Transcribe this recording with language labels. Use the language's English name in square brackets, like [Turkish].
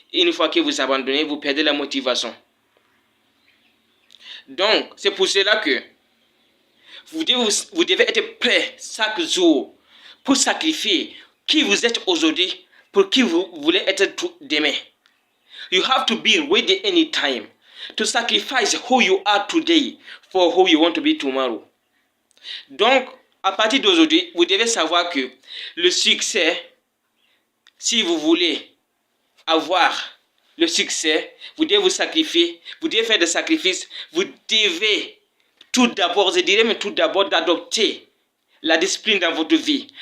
[French] Et une fois que vous abandonnez, vous perdez la motivation. Donc, c'est pour cela que vous devez être prêt chaque jour pour sacrifier qui vous êtes aujourd'hui pour qui vous voulez être demain. [English] You have to be ready anytime to sacrifice who you are today for who you want to be tomorrow. [French] Donc, à partir d'aujourd'hui, vous devez savoir que le succès, si vous voulez avoir le succès, vous devez vous sacrifier, vous devez faire des sacrifices, vous devez tout d'abord, je dirais mais tout d'abord d'adopter la discipline dans votre vie.